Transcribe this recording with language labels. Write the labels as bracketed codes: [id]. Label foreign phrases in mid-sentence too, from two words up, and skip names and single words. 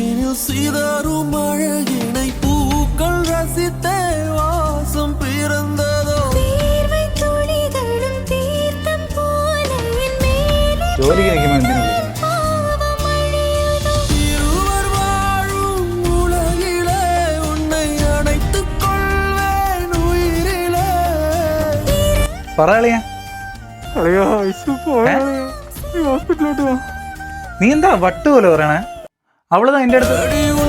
[ta] சிதறும் அழகினை பூக்கள் ரசித்தே வாசம் பிறந்ததோ [ml] ജോലിക്ക് നിൽക്കുമ്പോൾ എന്തിനാ വിളിക്കുന്നത്? [ta] இருவர் வாழும் உலகிலே உன்னை அணைத்துக் கொள்வேன் உயிரிலே. [ml] പറയാളിയാ നീ എന്താ വട്ട് പോലെ പറയണേ? അവളതാ എന്റെ അടുത്ത്